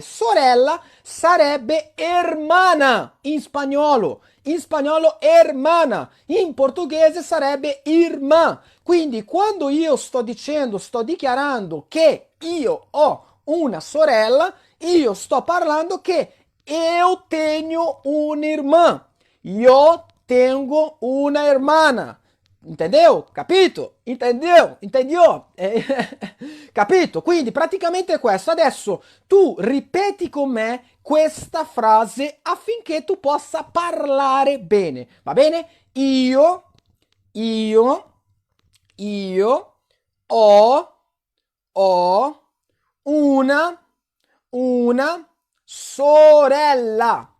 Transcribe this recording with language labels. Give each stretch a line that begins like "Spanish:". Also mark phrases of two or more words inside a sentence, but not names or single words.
Italian: Sorella sarebbe hermana in spagnolo. In spagnolo hermana, in portoghese sarebbe irmã. Quindi quando io sto dicendo, sto dichiarando che io ho una sorella, io sto parlando che
Portuguese: eu tenho uma irmã. Eu tenho uma hermana. Entendeu? Capito? Entendeu? Entendeu?
Italian: Capito? Quindi praticamente è questo. Adesso tu ripeti con me questa frase affinché tu possa parlare bene. Va bene? Io ho una sorella.